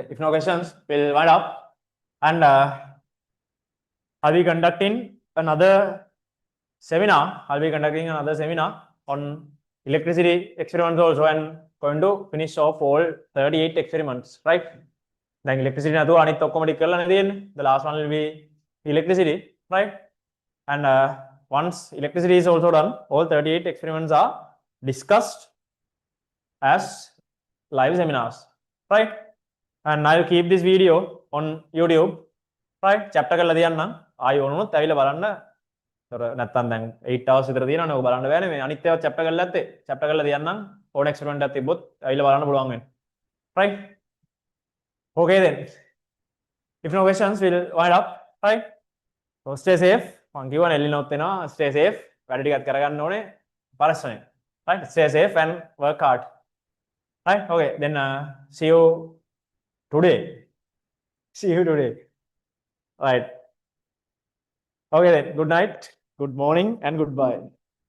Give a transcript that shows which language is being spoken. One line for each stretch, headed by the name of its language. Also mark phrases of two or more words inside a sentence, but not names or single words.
English: If no questions, we'll wind up. And I'll be conducting another seminar. I'll be conducting another seminar on electricity experiments also, and going to finish off all 38 experiments. Right. Then electricity na tu anit
Sinhala: ඔක්කොම ටික කරලා නේද
English: the last one will be electricity, right? And once electricity is also done, all 38 experiments are discussed as live seminars, right? And I'll keep this video on YouTube, right?
Sinhala: chapter කරලා තියන්නම්. ආයි ඕනොත් ඇවිල්ලා බලන්න. නැත්තම් දැන් 8 hours විතර තියෙනවනේ. ඔක බලන්න බෑනේ. මේ අනිත් ඒවා chapter කරලා ඇත්තේ. chapter කරලා තියන්නම්. ඕන experiment එකක් තිබ්බොත් ඇවිල්ලා බලන්න පුළුවන් වෙන්නේ.
English: right? Okay then. If no questions, we'll wind up, right? So stay safe.
Sinhala: මං කිව්වනේ එල්ලිනොත් වෙනවා.
English: Stay safe.
Sinhala: වැඩ ටිකක් කරගන්න ඕනේ. පරිස්සමෙන්.
English: Right? Stay safe and work hard. Right? Okay. Then see you today. See you today. Right. Okay then. Good night, good morning, and goodbye.